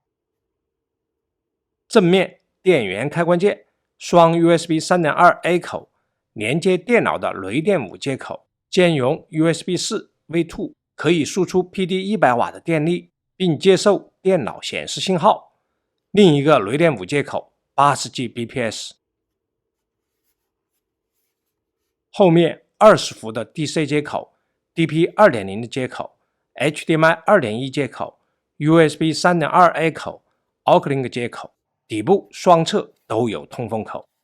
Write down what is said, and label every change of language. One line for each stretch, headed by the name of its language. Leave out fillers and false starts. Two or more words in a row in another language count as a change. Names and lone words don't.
Chinese: 正面電源開關鍵，雙 USB 3.2A 口，連接電腦的雷電5接口，兼容 USB 4 V2， 可以輸出 PD 100瓦的電力，並接受電腦顯示信號。另一個雷電5接口 80Gbps。後面20伏的 DC 接口， DP 2.0 的接口， HDMI 2.1 接口， USB 3.2A 口， OCLINK 接口，底部雙側都有通風口。